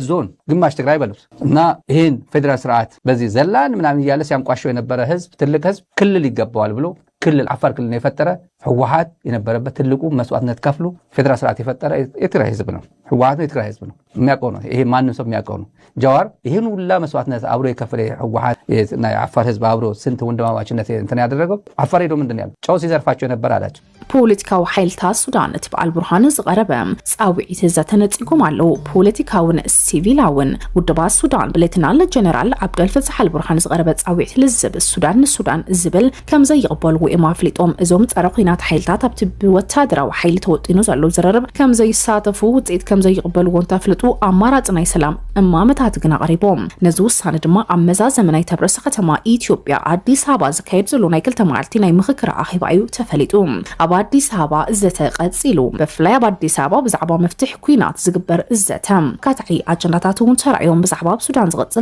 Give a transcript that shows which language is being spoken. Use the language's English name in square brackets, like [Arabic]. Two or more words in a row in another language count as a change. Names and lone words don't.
[Amharic] ዞን ግማሽ ትግራይ በሉት እና ይሄን ፌደራል ስርዓት በዚህ ዘላን ምናምን እያለ ሲያንቋሸው የነበረ ህዝብ ትልቅ ህዝብ ክልል ይገባዋል ብሎ ክልል ዓፋር ክልል የፈጠረ ህወሓት የነበረበት ትልቁ መስዋዕትነት ከፍሎ ፌደራል ስርዓት የፈጠረ የትግራይ ህዝብ ነው። ህወሓት የትግራይ ህዝብ ነው የሚያውቀው ነው። ይሄ ማንም ሰው የሚያውቀው ነው። ጀዋር ይሄን ሁላ መስዋዕትነት አብሮ የከፈለ ህወሓት እና የዓፋር ህዝብ አብሮ ስንት ወንድማማችነት እንትን ያደረገው ዓፋር ሄዶ ምንድን ያለው ጨው ሲዘርፋቸው ነበር አላቸው። [Tigrinya] ፖለቲካዊ ሓይልታት ሱዳን እቲ በዓል ብርሃን ዝቐረበ ጻውዒት ዘተነጺጎም ኣለዉ። ፖለቲካውን ሲቪላውን ውድባት ሱዳን ብሌትናል ጀነራል ዓብደል ፈትሕ አልብርሃን ዝቐረበ ጻውዒት ልዝብ ሱዳን ንሱዳን ዝብል ከም ዘይቕበልዎ እዮም ኣፍሊጦም። እዞም ጸረ ኩናት ሓይልታት ኣብቲ ብወታደራዊ ሓይሊ ተወጢኑ ዘሎ ዝረርብ ከም ዘይሳተፉ ውጽኢት ከም ዘይቕበልዎ እንተፍልጡ ኣማራጺ ናይ ሰላም እማመታት ግን ኣቕሪቦም። ነዚ ውሳነ ድማ ኣብ መዛዘመ ናይ ተብረሰ ከተማ ኢትዮጵያ ኣዲስ ኣበባ ዝካየድ ዘሎ ናይ 2 መዓልቲ ናይ ምክክር ኣኼባ እዩ ተፈሊጡ። ኣብ አዲስ አበባ እዘተ ቀጺሉ በፍላይ ኣብ አዲስ አበባ ብዛዕባ መፍትሕ ኩናት ዝግበር እዘተ ካትዒ አጀንዳታት እውን ተራእዮም ብዛዕባ ሱዳን ዝቕጽል